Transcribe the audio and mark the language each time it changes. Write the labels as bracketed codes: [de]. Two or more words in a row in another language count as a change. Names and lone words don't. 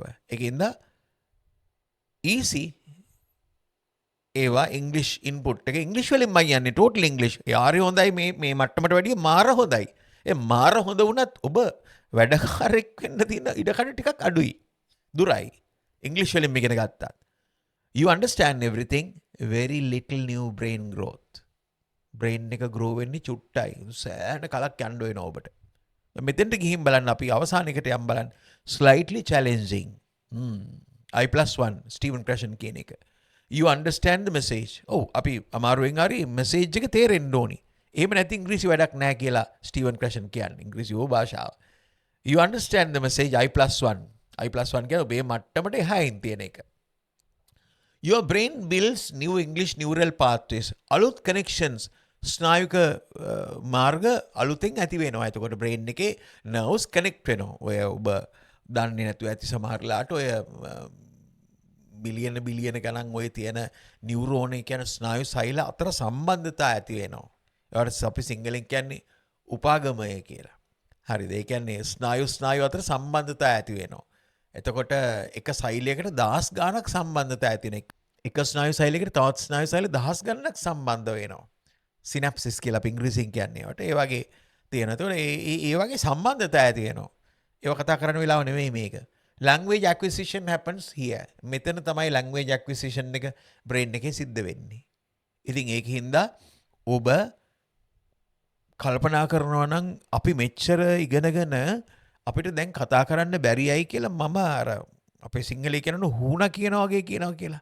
[si] ඒකින්ද easy ඒවා [en] English input [si] එක ඉංග්ලිෂ් වලින් මම යන්නේ [en] total English. [si] යාරි හොඳයි මේ මට්ටමට වැඩිය මාර හොඳයි. ඒ මාර හොඳ වුණත් ඔබ වැඩකාරෙක් වෙන්න තියෙන ඉඩකඩ ටිකක් අඩුයි. දුරයි. ඉංග්ලිෂ් වලින් ඉගෙන ගත්තාත්. [en] You understand everything, very little new brain growth. [si] brain එක grow වෙන්නේ චුට්ටයි. සෑහෙන කලක් යන්න වෙනවා ඔබට. මෙතෙන්ට ගිහින් බලන්න අපි අවසානයකට යම් බලන්න [en] slightly challenging. [si] I+1 ස්ටීවන් ක්‍රෂන් කියන එක. [en] You understand the message. [si] අපි අමාරුවෙන් හරි message එක තේරෙන්න ඕනි. එහෙම නැති ඉංග්‍රීසි වැඩක් නැහැ කියලා ස්ටීවන් ක්‍රෂන් කියන්නේ. ඉංග්‍රීසි භාෂාව. [en] You understand the message I+1. [si] I+1 කියන්නේ ඔබේ මට්ටමට එහායින් තියෙන එක. [en] Your brain builds new English neural pathways. [si] අලුත් connections ස්නායුක මාර්ග අලුතෙන් ඇති වෙනවා. එතකොට brain එකේ [en] nerves connect [si] වෙනවා. ඔය ඔබ දන්නේ නැතුව ඇති සමහරලාට ඔය බිලියන ගණන් ඔය තියෙන නියුරෝන කියන ස්නායු සෛල අතර සම්බන්ධතා ඇති වෙනවා. ඒවට අපි සිංහලෙන් කියන්නේ උපාගමය කියලා. හරිද? ඒ කියන්නේ ස්නායු අතර සම්බන්ධතා ඇති වෙනවා. එතකොට එක සෛලයකට දහස් ගණනක් සම්බන්ධතා ඇති වෙන එක ස්නායු සෛලයකට තවත් ස්නායු සෛල දහස් ගණනක් සම්බන්ධ වෙනවා. සිනැප්සිස් කියලා අපි ඉංග්‍රීසියෙන් කියන්නේ. ඒවට ඒ වගේ තියෙනවා. ඒතකොට ඒ වගේ සම්බන්ධතා ඇති වෙනවා. ඒව කතා කරන්න වෙලාව නෙමෙයි මේක. [en] Language acquisition happens here. [si] මෙතන තමයි [en] language acquisition [si] එක brain එකේ සිද්ධ වෙන්නේ. ඉතින් ඒකින්ද ඔබ කල්පනා කරනවා නම් අපි මෙච්චර ඉගෙනගෙන අපිට දැන් කතා කරන්න බැරියයි කියලා මම අර අපේ සිංහලේ කියනන හුණා කියනවා වගේ කියනවා කියලා.